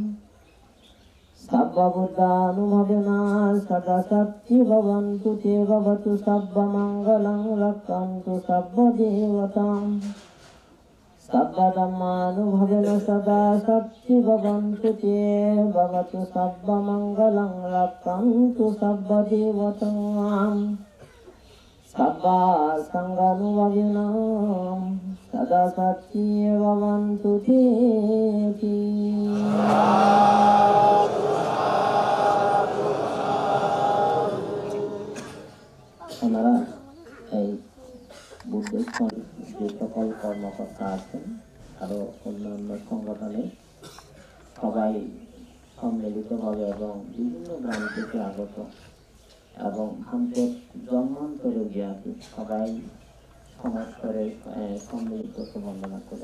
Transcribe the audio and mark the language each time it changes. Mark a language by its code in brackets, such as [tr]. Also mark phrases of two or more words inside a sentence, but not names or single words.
[pi] Sabba buddhanubhavena sada satti bhavantu te bhavatu sabba mangalam rakkantu sabba devatam Sabba dhammanubhavena sada satti bhavantu te bhavatu sabba mangalam rakkantu sabba devatam Sabba Sanganuvavinam Sada Sati Bhavantu Te. [bn] ওনারা এই বুদ্ধিস্ট যে সকল কর্মকর্তা আছেন আরো অন্যান্য সংগঠনে সবাই সম্মিলিতভাবে এবং বিভিন্ন গ্রাম থেকে আগত এবং আমাদের জন্মান্তরে জ্ঞাতি সবাই সমাজরে সম্মিলিত বন্দনা করে